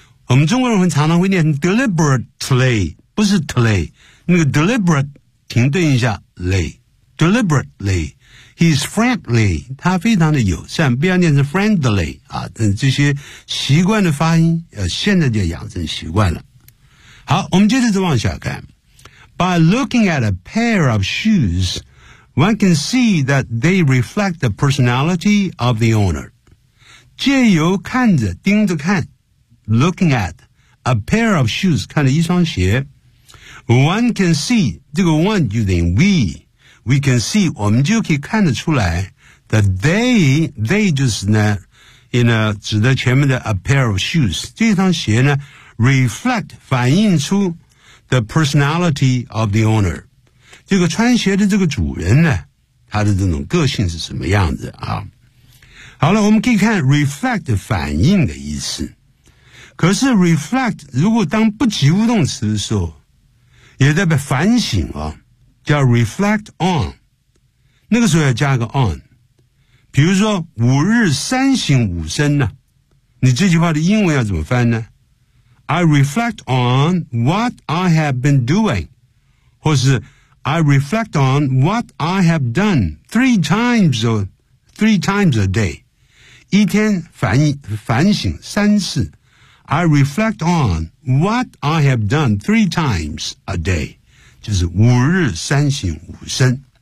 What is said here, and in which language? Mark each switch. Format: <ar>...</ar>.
<zh>我们中国人常常会念 deliberately, 不是 tlay. 那个 deliberate, 停顿一下 ,lay. Deliberately. He's friendly. 他非常的友善，不要念成 friendly. 啊，这些习惯的发音现在就养成习惯了。好，我们接着再往下看。</zh> <en>By looking at a pair of shoes, one can see that they reflect the personality of the owner.</en> <zh>借由看着，盯着看 ， looking at a pair of shoes，看着一双鞋 ， one can see 这个 one 就等于 we can see， 我们就可以看得出来 that they 就是呢 in a, 指的前面的 a pair of shoes, 这双鞋呢 reflect, 反映出 the personality of the owner, 这个穿鞋的这个主人呢他的这种个性是什么样子啊。好了，我们可以看 reflect 反映的意思。可是 reflect 如果当不及物动词的时候也代表反省啊，叫 reflect on, 那个时候要加个 on。比如说五日三省吾身呢，你这句话的英文要怎么翻呢？</zh> <en>I reflect on what I have been doing, 或是 I reflect on what I have done three times a day, 一天反省三次。 I reflect on what I have done three times a day, 就是五日三省吾身。</en>